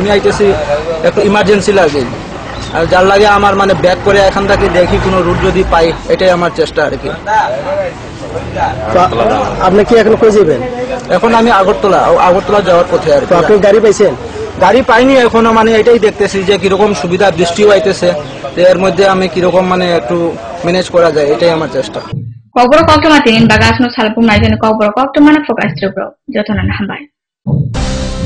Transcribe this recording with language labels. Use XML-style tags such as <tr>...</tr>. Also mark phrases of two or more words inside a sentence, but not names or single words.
<bn>আমি আইতেছি একটু ইমার্জেন্সি লাগে, আর যার লাগে আমার মানে ব্যাক করে এখান থেকে দেখি কোনো রুট যদি পাই, এটাই আমার চেষ্টা আর কি। আপনি কি এখন কই যাবেন? এখন আমি আগরতলা যাওয়ার পথে আর কি। আপনি গাড়ি পাইছেন? গাড়ি পাইনি এখনো, মানে এটাই দেখতেছি যে কিরকম সুবিধা, বৃষ্টিও আইতেছে, এর মধ্যে আমি কিরকম মানে একটু ম্যানেজ করা যায়, এটাই আমার চেষ্টা।</bn> <trp>Kobro kokto matinin bagas no salpum na jene kobro kokto mana fokas tribro jotonan hambay.</trp>